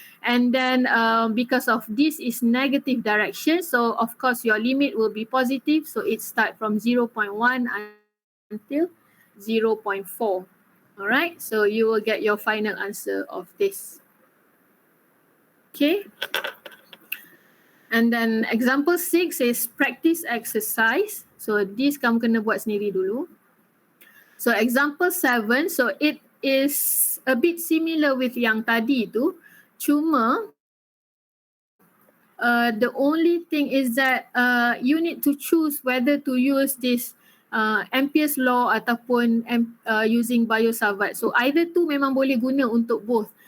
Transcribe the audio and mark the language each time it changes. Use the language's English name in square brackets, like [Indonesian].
[English] And then because of this is negative direction, so of course your limit will be positive, so it start from 0.1 until 0.4. Alright, so you will get your final answer of this. Okay. And then example 6 is practice exercise. [Malay] So this kamu kena buat sendiri dulu. [English] So example 7, so it is a bit similar with [Malay] yang tadi tu. [English] Cuma the only thing is that you need to choose whether to use this Ampere's law ataupun using biosavart. [Malay] So either tu memang boleh guna untuk both.